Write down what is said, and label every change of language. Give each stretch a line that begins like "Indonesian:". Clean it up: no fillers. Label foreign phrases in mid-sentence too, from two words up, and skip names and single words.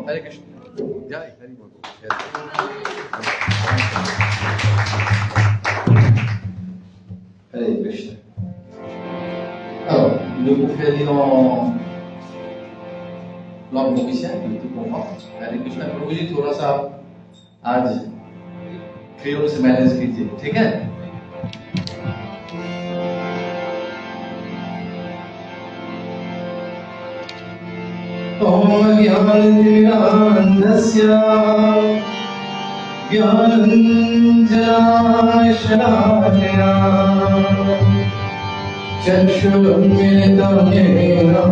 Hindi: Hare Krishna. Jai, Hari Bol. Hare Krishna.
French: Alors, nous pouvons faire dire en langue mauricienne, tout comprend. Hare Krishna,
Hindi: प्रभु जी थोड़ा सा आज क्रियोल से मैनेज कीजिए, ठीक है?
Sanskrit: ओम ज्ञानतिमिरान्धस्य ज्ञानञ्जनाय शलाकया चक्षुरुन्मिलितं येन